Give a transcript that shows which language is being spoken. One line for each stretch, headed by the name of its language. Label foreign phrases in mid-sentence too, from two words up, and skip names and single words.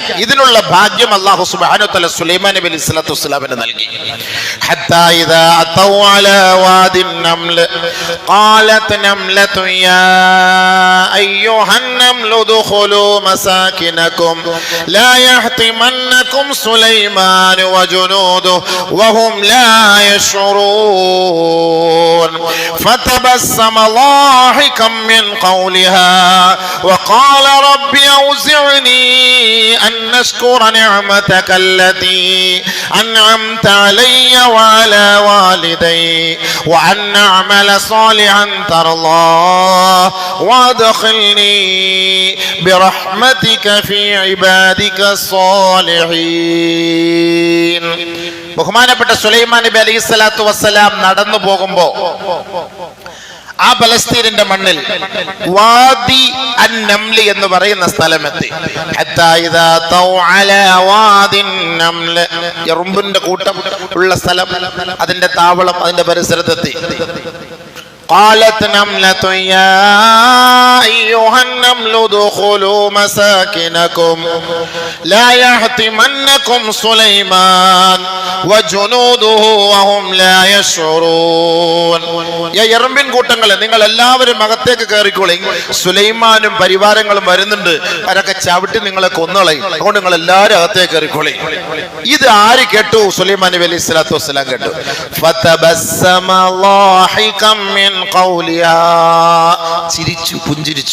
Malayalam: ഇതിനുള്ള ഭാഗ്യം
Arabic: الله سبحانه وتعالى
Malayalam: സുലൈമാൻ നബി
Arabic: عليه الصلاة والسلام
Malayalam: നൽകി.
Arabic: حتى إذا أتوا على واد النمل قالت نملة يا أيها النمل ادخلوا مساكنكم لا يحطمنكم سليمان وجنوده وهم لا يشعرون فتبسم ضاحكا من قولها وقال رب أوزعني أن أشكر نعمتك التي أنعمت علي وعلى والدي وأن أعمل صالحا ترضاه وأدخلني برحمتك في عبادك الصالحين.
Malayalam: ബഹുമാനപ്പെട്ട സുലൈമാൻ നബി
Arabic: عليه الصلاة والسلام
Malayalam: നടന്നു പോകുമ്പോ ആ പലസ്തീനിന്റെ മണ്ണിൽ വാദി അൻ നംലി എന്ന് പറയുന്ന സ്ഥലമെത്തി.
Arabic: حتى إذا أتوا على واد النمل,
Malayalam: എറുമ്പിന്റെ കൂട്ടം ഉള്ള സ്ഥലം, അതിന്റെ താവളം, അതിന്റെ പരിസരത്തെത്തി.
Arabic: قالت نملة يا أيها النمل ادخلوا مساكنكم لا يحطمنكم سليمان وجنوده وهم لا يشعرون.
Malayalam: എറുമ്പിൻ കൂട്ടങ്ങളെ, നിങ്ങൾ എല്ലാവരും അകത്തേക്ക് കയറിക്കോളി, സുലൈമാനും പരിവാരങ്ങളും വരുന്നുണ്ട്, അവരൊക്കെ ചവിട്ടി നിങ്ങളെ കൊന്നുകളയും, അതുകൊണ്ട് നിങ്ങൾ എല്ലാവരും അകത്തേക്ക് കയറിക്കോളി. ഇത് ആര് കേട്ടു? സുലൈമാൻ നബി
Arabic: عليه الصلاة والسلام
Malayalam: കേട്ടു.
Arabic: فتبسم ضاحكا من قولها,
Malayalam: ചിരിച്ചു, പുഞ്ചിരിച്ചു.